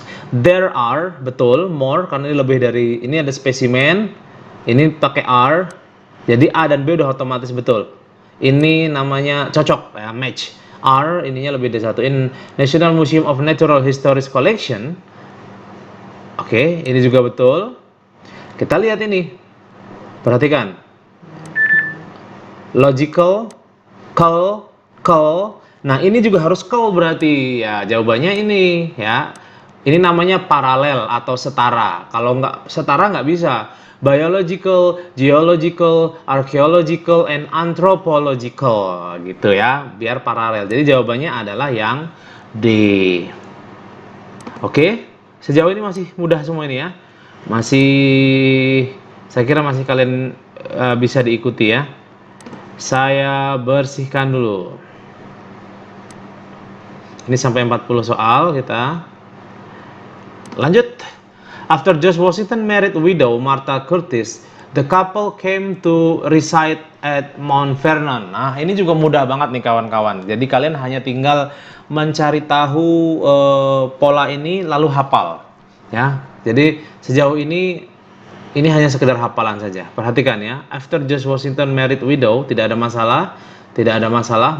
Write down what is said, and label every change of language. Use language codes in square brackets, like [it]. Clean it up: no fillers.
[en] There are, [id] betul, [en] more, [id] karena ini lebih dari, ini ada spesimen. Ini pakai are. Jadi A dan B udah otomatis betul. Ini namanya cocok, ya, match. R ininya lebih dari satu. [en] In National Museum of Natural Historic Collection. [id] Oke, ini juga betul. Kita lihat ini. Perhatikan. [en] Logical, call. [id] Nah, ini juga harus call berarti. Ya, jawabannya ini ya. Ini namanya paralel atau setara. Kalau nggak setara nggak bisa. [en] Biological, geological, archaeological, and anthropological [id] gitu ya, biar paralel. Jadi jawabannya adalah yang D. Oke, sejauh ini masih mudah semua ini ya. Masih, saya kira masih kalian bisa diikuti ya. Saya bersihkan dulu. Ini sampai 40 soal kita. Lanjut. [en] After George Washington married widow Martha Curtis, the couple came to reside at Mount Vernon. [id] Nah, ini juga mudah banget nih kawan-kawan. Jadi kalian hanya tinggal mencari tahu pola ini lalu hafal, ya. Jadi sejauh ini hanya sekedar hafalan saja. Perhatikan ya. [en] After George Washington married widow, [id] tidak ada masalah. Tidak ada masalah.